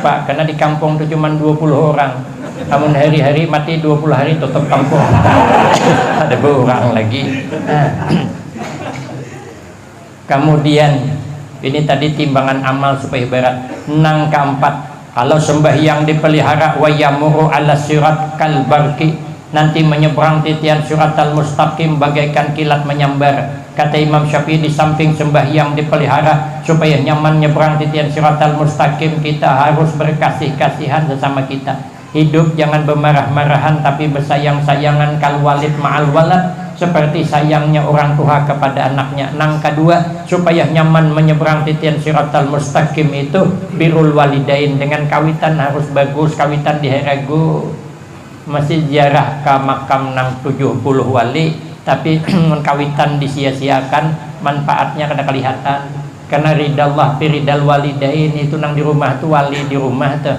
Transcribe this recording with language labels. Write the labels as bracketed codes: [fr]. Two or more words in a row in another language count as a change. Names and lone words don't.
[bjn] Karena di kampung itu cuma 20 orang. Amun hari-hari mati 20 hari tutup kampung. Ada berurang lagi. Kemudian ini tadi timbangan amal supaya berat. Nang keempat, kalau sembahyang dipelihara [ar] wa yamuru ala sirat kal barki, [bjn] nanti menyeberang titian surat al-mustaqim bagaikan kilat menyambar. Kata Imam Syafi'i, di samping sembahyang dipelihara supaya nyaman nyeberang titian surat al-mustaqim, kita harus berkasih-kasihan sesama kita. Hidup jangan bermarah-marahan tapi bersayang-sayangan, [ar] kal walid ma'al walad, [bjn] seperti sayangnya orang tua kepada anaknya. Nang kedua, supaya nyaman menyeberang titian siratal mustaqim itu [ar] birrul walidain, [bjn] dengan kawitan harus bagus, kawitan diheragu. Masih ziarah ke makam nang 70 wali, tapi kawitan disia-siakan, manfaatnya kada kelihatan. Karena [ar] ridallah biridal walidain [bjn] itu nang di rumah tu wali di rumah tu.